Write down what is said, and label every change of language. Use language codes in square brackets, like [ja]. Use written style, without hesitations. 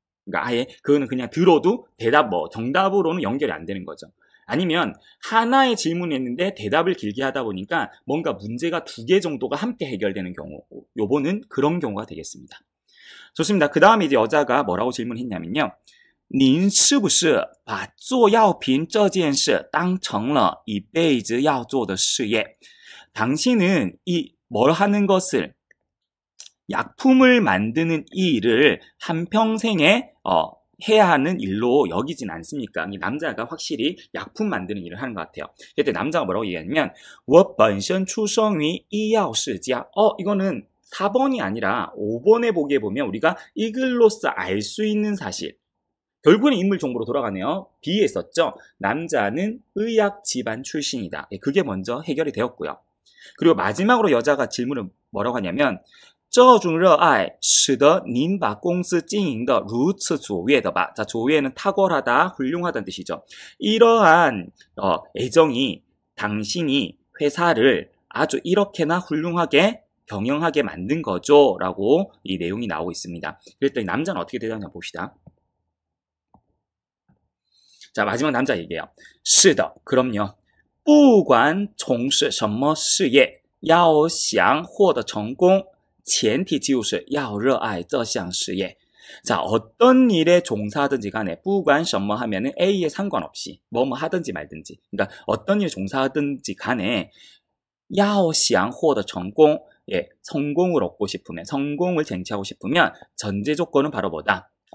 [ko] 그러니까 아예 그거는 그냥 들어도 대답 정답으로는 연결이 안 되는 거죠. 아니면 하나의 질문을 했는데 대답을 길게 하다 보니까 뭔가 문제가 2개 정도가 함께 해결되는 경우. 요거는 그런 경우가 되겠습니다. 좋습니다. 그 다음에 이제 여자가 뭐라고 질문했냐면요. [zh] 您是不是把做药品这件事当成了一辈子要做的事业? [ko] 당신은 이 뭘 하는 것을 약품을 만드는 이 일을 한평생에 해야 하는 일로 여기진 않습니까? 이 남자가 확실히 약품 만드는 일을 하는 것 같아요. 그때 남자가 뭐라고 얘기하냐면 [zh] 我本身出生于医药世家. [ko] 이거는 4번이 아니라 5번에 보기에 보면 우리가 이 글로써 알 수 있는 사실. 결국은 인물 정보로 돌아가네요. B에 있었죠. 남자는 의학 집안 출신이다. 그게 먼저 해결이 되었고요. 그리고 마지막으로 여자가 질문을 뭐라고 하냐면 [zh] 这种热爱使得您把公司经营得如此卓越的吧. [ko] 자,卓越는 탁월하다, 훌륭하다는 뜻이죠. 이러한 애정이 당신이 회사를 아주 이렇게나 훌륭하게 경영하게 만든 거죠. 라고 이 내용이 나오고 있습니다. 그랬더니 남자는 어떻게 대답하냐 봅시다. 자, 마지막 남자 얘기해요. [zh] 是的, [ko] 그럼요. [zh] 不管从事什么事业，要想获得成功，前提就是要热爱这项事业. [ko] 자, 어떤 일에 종사하든지 간에 不管什么 하면은 A에 상관없이 뭐뭐 하든지 말든지. 그러니까 어떤 일에 종사하든지 간에 [zh] 要想获得成功, [ko] 예, 성공을 얻고 싶으면, 성공을 쟁취하고 싶으면 전제 조건은 바로 뭐다?